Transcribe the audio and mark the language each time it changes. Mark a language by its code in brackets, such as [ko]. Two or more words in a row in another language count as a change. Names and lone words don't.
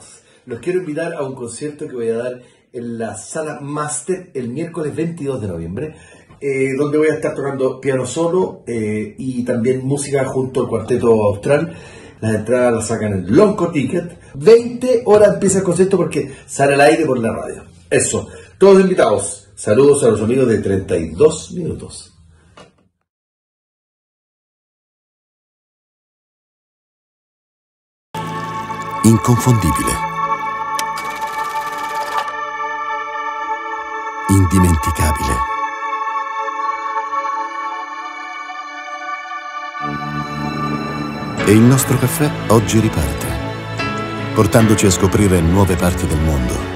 [es] Los quiero invitar a un concierto que voy a dar en la Sala Master el miércoles 22 de noviembre, donde voy a estar tocando piano solo y también música junto al Cuarteto Austral. Las entradas las sacan en Lonco Ticket. 20 horas empieza el concierto porque sale al aire por la radio. Eso, todos invitados. Saludos a los amigos de 32 Minutos. [it] Inconfondibile, indimenticabile, e il nostro caffè oggi riparte, portandoci a scoprire nuove parti del mondo.